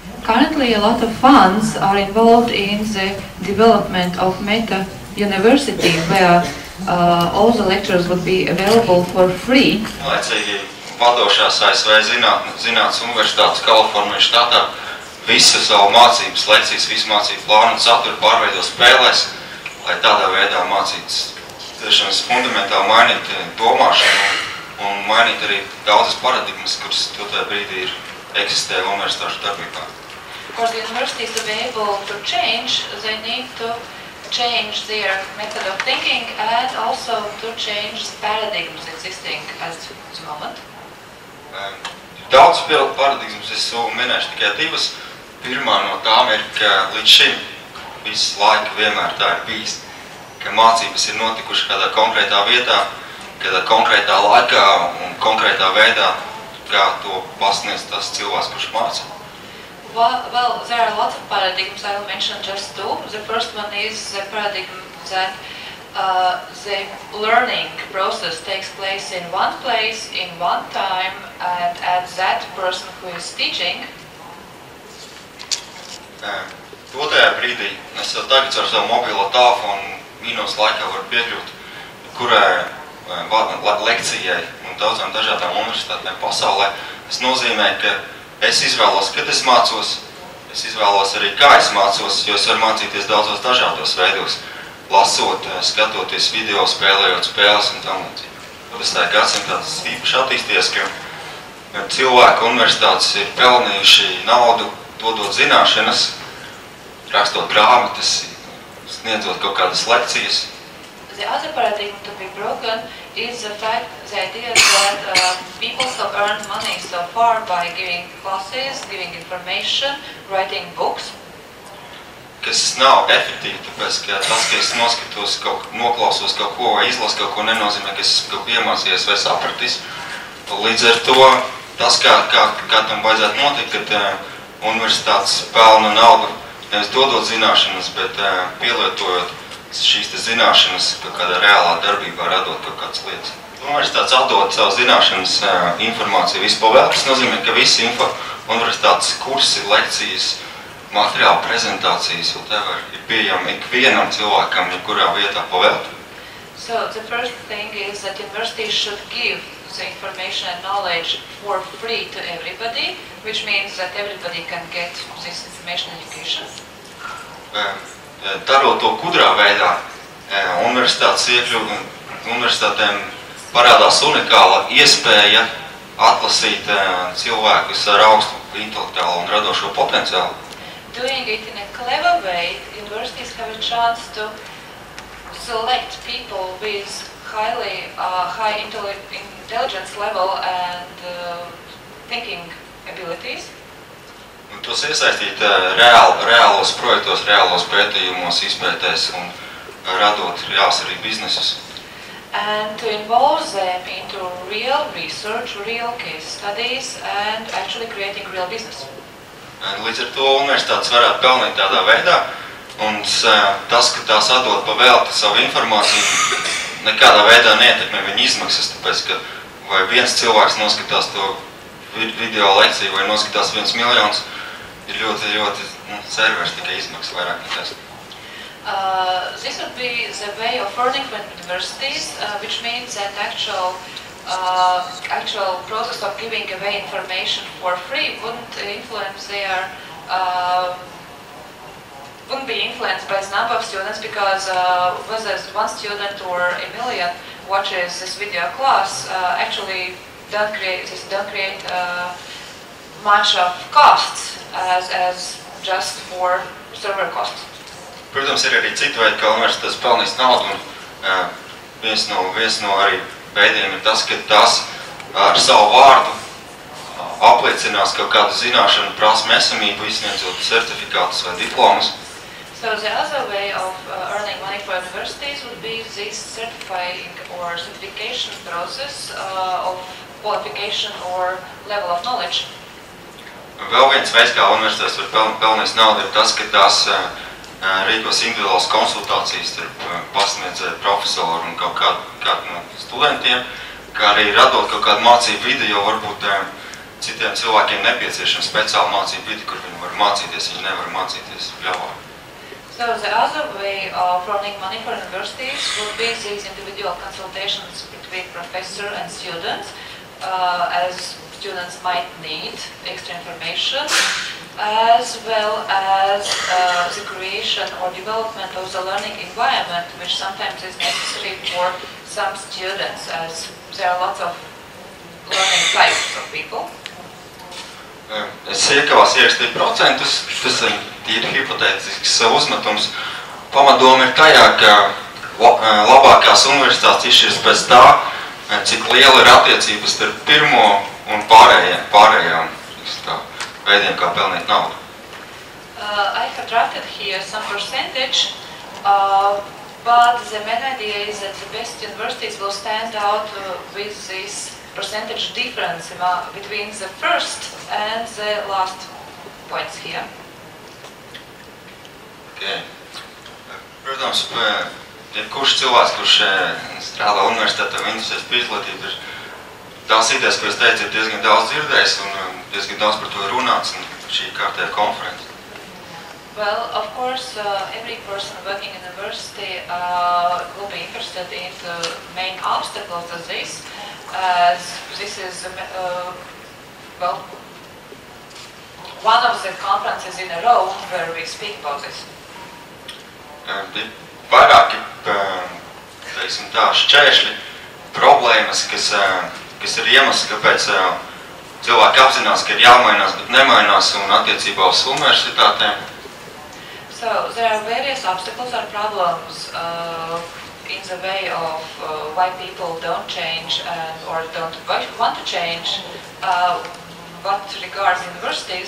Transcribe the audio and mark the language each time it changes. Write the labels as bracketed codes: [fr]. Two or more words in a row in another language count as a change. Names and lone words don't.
[en] Currently, a lot of funds are involved in the development of Meta University, where all the lectures would be available for free. [lv] Laicīgi vadošās ASV zinātnes universitātes Kalifornijas štatā visu savu mācības lekcijas, visu mācību plānu un saturu pārveido spēlēs, lai tādā veidā mācītas tiešām fundamentāli mainīt domāšanu un mainīt arī daudzas paradigmas, kuras tajā brīdī eksistē universitāšu darbībā. [en] For the universities to be able to change, they need to change their method of thinking and also to change the paradigms existing at the moment. [lv] Daudz paradigmas, es minēšu tikai divas. Pirmā no tām ir, ka līdz šim visu laiku vienmēr tā ir bijis, ka mācības ir notikušas kādā konkrētā vietā, kādā konkrētā laikā un konkrētā veidā, kā to pasniedz tas cilvēks, kurš māca. [en] Well, there are lots of paradigms. I will mention just two. The first one is the paradigm that the learning process takes place in one place, in one time, and at that person who is teaching. [lv] Otrajā brīdī es jau tagad ar savu mobilo telefonu minūtes laikā varu piekļūt kurai lekcijai un daudzām dažādām universitātēm pasaulē. Tas nozīmē, ka es izvēlos, kad es mācos, es izvēlos arī, kā es mācos, jo es varu mācīties daudzos dažādos veidos, lasot, skatoties video, spēlējot spēles un tam līdzīgi. 20. gadsimtā tas īpaši attīstījies, ka cilvēku universitātes ir pelnījuši naudu, dodot zināšanas, rakstot grāmatas, sniedzot kaut kādas lekcijas. [en] The other paradigm to be broken is the idea that people have earned money so far by giving classes, giving information, writing books. [lv] Kas nav efektīvi, tāpēc, ka tas, ka es noklausos kaut ko vai izlasu kaut ko, nenozīmē, ka es kaut ko iemācījies vai sapratis. Līdz ar to, tas, kā tam vajadzētu notikt, kad universitātes pelna naudu, nevis dodot zināšanas, bet pielietojot šīs zināšanas kaut kādā reālā darbībā, radot kaut kādas lietas. Universitātes atdod savu zināšanas informāciju vispavēl. Tas nozīmē, ka visi universitātes kursi, lekcijas, materiāli, prezentācijas, whatever, ir pieejami ikvienam cilvēkam, jebkurā vietā pavēlt. [en] So the first thing is that universities should give the information and knowledge for free to everybody, which means that everybody can get this information and education. [lv] Darot to gudrā veidā, universitātēm parādās unikāla iespēja atlasīt cilvēkus ar augstu intelektuālo un radošo potenciālu. [en] Doing it in a clever way, universities have a chance to select people with high intelligence level and thinking abilities. [lv] Un tos iesaistīt reālos projektos, reālos pētījumos, izpētēs un radot reāls arī biznesus. [en] And to involve them into real research, real case studies and actually creating real business. [lv] Līdz ar to universitātes varētu pelnīt tādā veidā, un tas, ka tās atdod pa velti savu informāciju, nekādā veidā neietekmē viņa izmaksas, tāpēc, ka vai viens cilvēks noskatās to video lekciju vai noskatās 1 miljons, ir ļoti servers tikai izmaksas vairāk nekās. [en] This would be the way of earning from universities, which means that actual process of giving away information for free wouldn't be influenced by the number of students, because whether one student or a million watches this video class actually don't create much of costs as just for server costs. [lv] Protams, ir arī citi veidi, kā universitātes pelnīs naudu, un viens no arī veidiem ir tas, ka tās ar savu vārdu apliecinās kaut kādu zināšanu prasmu esamību, izsniedzot certifikātus vai diplomas. [en] So the other way of earning money for universities would be this certifying or certification process of qualification or level of knowledge. [lv] Vēl viens veids, kā universitātes var pelnīt naudu, ir tas, ka tās rīkos individuālas konsultācijas starp pasniedzēju, profesoru un kaut kādu no studentiem, kā arī radot kaut kādu mācību video, varbūt citiem cilvēkiem nepieciešama speciāla mācība vidi, kur viņi var mācīties, viņi nevar mācīties ļauvā. [en] So the other way of running money for universities would be these individual consultations between professor and students, as students might need extra information, as well as the creation or development of the learning environment, which sometimes is necessary for some students, as there are lots of learning types of people. [lv] Es iekavās ierakstīt procentus, tas ir tīri hipotētisks uzmetums. Pamatdoma ir tajā, ka labākās universitātes izšķiras pēc tā, cik liela ir attiecības starp pirmo un pārējām veidiem, kā pelnīt naudu. [en] I have drafted here some percentage, but the main idea is that the best universities will stand out with this percentage difference between the first and the last points here. Okay. [lv] Protams, jebkurš cilvēks, kurš strādā universitātē un interesēs par izglītību, ir tās idejas, ko es teicu, ir diezgan daudz dzirdējis un diezgan daudz par to runāts un šī kārtējā konference. [en] Well, of course, every person working in university will be interested in the main obstacles of this. This is, well, one of the conferences in a row where we speak about this. [lv] Ir vairāki, teiksim tā, šķēršļi, problēmas, kas ir iemesls, kāpēc cilvēki apzinās, ka ir jāmainās, bet nemainās un attiecībā uz universitātēm. [en] So there are various obstacles or problems in the way of why people don't change or don't want to change what regards universities.